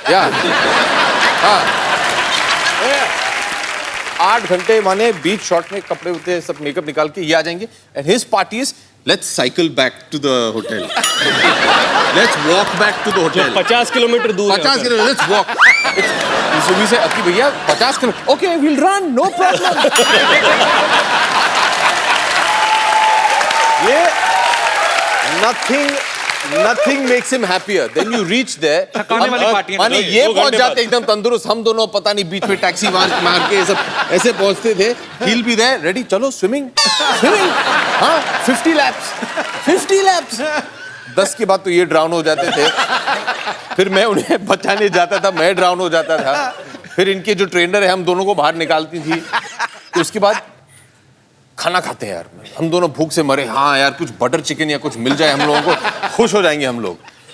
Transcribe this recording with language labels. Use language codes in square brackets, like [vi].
[hi] या हाँ 8 घंटे माने बीच शॉट में कपड़े होते सब मेकअप निकाल के ये आ जाएंगे [en] And his party is let's cycle back to the hotel, let's walk back to the hotel. [hi] 50 kilometre दूर [en] 50 kilometre, let's walk. [hi] सुबह से अति भैया 50 kilometre, [en] Okay will run, no problem. ये nothing makes him happier. Then you reach there. [hi] थकाने वाली party है ना। माने ये पहुंच जाते एकदम तंदुरुस्त, हम दोनों पता नहीं बीच में टैक्सी मार के सब ऐसे पहुंचते थे। [en] He'll be there, ready, [hi] चलो स्विमिंग हाँ 50 laps 10 के बाद तो ये ड्राउन हो जाते थे, फिर मैं उन्हें बचाने जाता था, मैं ड्राउन हो जाता था, फिर इनके जो ट्रेनर है हम दोनों को बाहर निकालती थी, तो उसके बाद खाना खाते हैं यार, हम दोनों भूख से मरे, हाँ यार कुछ बटर चिकन या कुछ मिल जाए हम लोगों को खुश हो जाएंगे हम लोग।